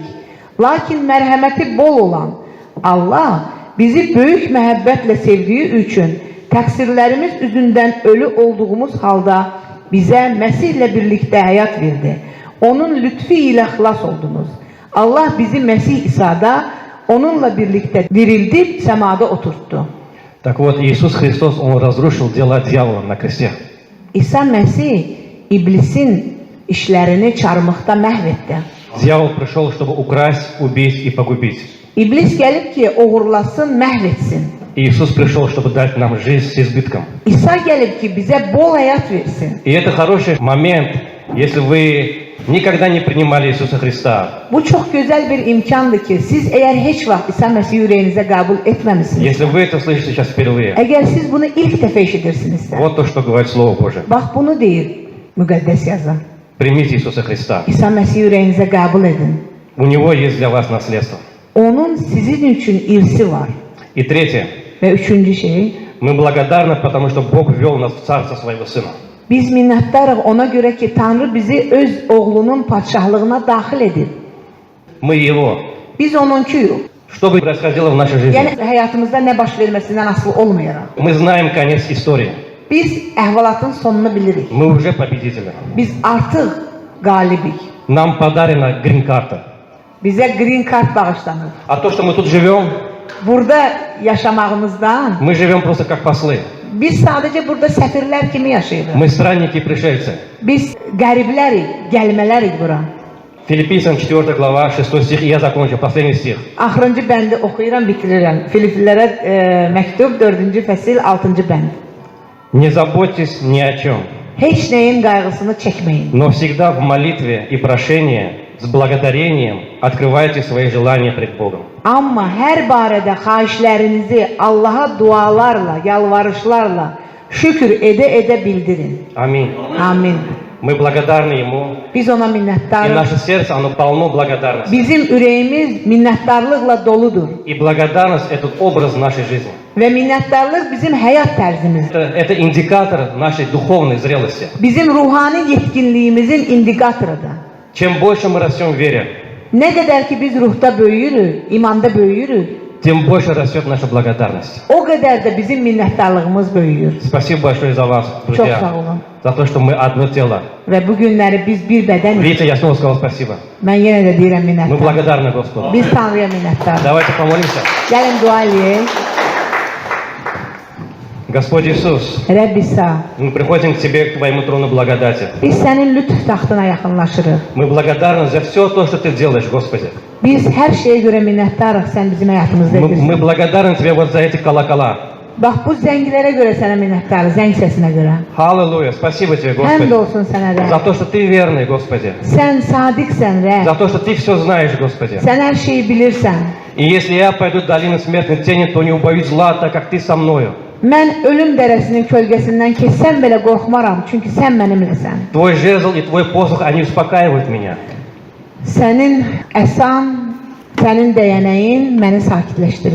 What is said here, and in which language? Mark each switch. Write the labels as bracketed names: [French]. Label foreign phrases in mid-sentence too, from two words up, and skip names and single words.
[Azerbaijani] Lakin mərhəməti bol olan Allah bizi böyük məhəbbətlə sevdiyi üçün təqsirlərimiz üzündən ölü olduğumuz halda bizə Məsihlə birlikdə həyat verdi. Onun lütfi ilə xilas oldunuz. Allah bizi Məsih İsa'da onunla birlikdə dirildib səmada oturtdu. [Russian] Так вот, Иисус Христос, Он разрушил дела дьявола на кресте. [Azerbaijani] İsa Məsih iblisin işlərini çarmıqda məhv etdi. [Russian] Дьявол пришел, чтобы украсть, убить и погубить. [Azerbaijani] İblis gəlib ki, oğurlasın, məhv etsin. [Russian] Иисус пришел, чтобы дать нам жизнь с избытком. [Azerbaijani] İsa gəlib ki, bizə bol həyat versin. [Russian] И это хороший момент, если вы никогда не принимали Иисуса Христа. [Azerbaijani] Bu çox gözəl bir imkandır ki, siz əgər heç vaxt İsa Məsih ürəyinizə qəbul etməmisiniz. [Russian] Если вы это слышите сейчас впервые, [Azerbaijani] Əgər siz bunu ilk dəfə eşidirsinizsə, [Russian] вот то, что говорит Слово Божие. [Azerbaijani] bax bunu deyir müqəddəs yazı. [Russian] Примите Иисуса Христа. [Azerbaijani] İsa Məsih ürəyinizə qəbul edin. [Russian] У Него есть для вас наследство. [Azerbaijani] Onun sizin üçün irsi var. [Russian] И третье. [Azerbaijani] Və üçüncü şey, [Russian] Мы благодарны, потому что Бог ввел нас в Царство Своего Сына. [Azerbaijani] biz minnətdarıq ona görə ki, Tanrı bizi öz oğlunun padşahlığına daxil edib. [Russian] Мы Его. [Azerbaijani] Biz onunkuyuq. [Russian] Что бы ни происходило в нашей [Azerbaijani] Yəni [Russian] жизни, [Azerbaijani] həyatımızda nə baş verməsindən asılı olmayaraq. [Russian] мы знаем конец истории. [Azerbaijani] Biz əhvalatın sonunu bilirik. [Russian] Мы уже победители. [Azerbaijani] Biz artıq qalibik. [Russian] Нам подарена грин-карта. [Azerbaijani] Bizə [English] green card [Azerbaijani] bağışlanır. [Russian] А то, что мы тут живем, [Azerbaijani] Burada yaşamağımızdan [Russian] мы живем просто как послы. [Azerbaijani] biz sadəcə burada səfirlər kimi yaşayırıq. [Russian] Мы странники и пришельцы. [Azerbaijani] Biz qəriblərik, gəlmələrik bura. [Russian] Филиппийцам 4 глава, 6 стих, и я закончу, последний стих. [Azerbaijani] Axırıncı bəndi oxuyuram, bitirirəm. Filiplilərə məktub 4-cü fəsil 6-cı bənd. [Russian] Не заботьтесь ни о чем, [Azerbaijani] Heç nəyin qayğısını çəkməyin. [Russian] но всегда в молитве и прошении с благодарением открывайте свои желания пред Богом. [Azerbaijani] Amma hər barədə xahişlərinizi Allaha dualarla, yalvarışlarla şükür edə bildirin. [Russian] Аминь. [Azerbaijani] Amin. [Russian] Мы благодарны Ему, [Azerbaijani] Biz ona [Russian] и [Azerbaijani] minnətdarıq. [Russian] наше сердце, оно полно благодарности. [Azerbaijani] Bizim ürəyimiz minnətdarlıqla doludur. [Russian] И благодарность – это образ нашей жизни. [Azerbaijani] Və minnətdarlıq bizim həyat tərzimizdir. [Russian] Это индикатор нашей духовной зрелости. [Azerbaijani] Bizim ruhani yetkinliyimizin indikatorudur. [Russian] Чем больше мы растем в вере, [Azerbaijani] Nə qədər ki biz ruhda böyüyürük, imanda böyüyürük, [Russian] тем больше растет наша благодарность. [Azerbaijani] o qədər də bizim minnətdarlığımız böyüyür. [Russian] Спасибо большое за вас, [Azerbaijani] Çox sağ [Russian] друзья, [Azerbaijani] olun. [Russian] за то, что мы одно тело. [Azerbaijani] Və bu günləri biz bir bədənik. [Russian] Видите, я снова сказал спасибо. [Azerbaijani] Mən yenə də deyirəm [Russian] Мы [Azerbaijani] minnətdarıq. [Russian] благодарны Господу. [Azerbaijani] Biz Tanrıya minnətdarıq. [Russian] Давайте помолимся. [Azerbaijani] Gəlin dua eləyək. [Russian] Господь Иисус, [Azerbaijani] Rəbb İsa, [Russian] мы приходим к Тебе, к Твоему трону благодати. [Azerbaijani] biz sənin lütf taxtına yaxınlaşırıq. [Russian] Мы благодарны за все то, что Ты делаешь, Господи. [Azerbaijani] Biz hər şeyə görə minnətdarıq sən bizim həyatımızda [Russian] Мы [Azerbaijani] edirsən. [Russian] благодарны Тебе вот за эти колокола. [Azerbaijani] Bax bu zənglərə görə sənə minnətdarıq, zəng səsinə görə. [Russian] Аллилуйя, спасибо Тебе, [Azerbaijani] Həmd [Russian] Господи, [Azerbaijani] olsun sənə [Russian] за [Azerbaijani] Rəbb. [Russian] то, что Ты верный, Господи, [Azerbaijani] Sən sadiqsən Rəbb. [Russian] за то, что Ты все знаешь, Господи. [Azerbaijani] Sən hər şeyi bilirsən. [Russian] И если я пойду в долину смертной тени, то не убоюсь зла, так как Ты со мною. [Azerbaijani] Mən ölüm dərəsinin kölgəsindən keçsəm belə qorxmaram, çünki sən mənimləsən. [Russian] Твой жезл и Твой посох, они успокаивают меня. [Azerbaijani] Sənin əsan, sənin dəyənəyin məni sakitləşdirir.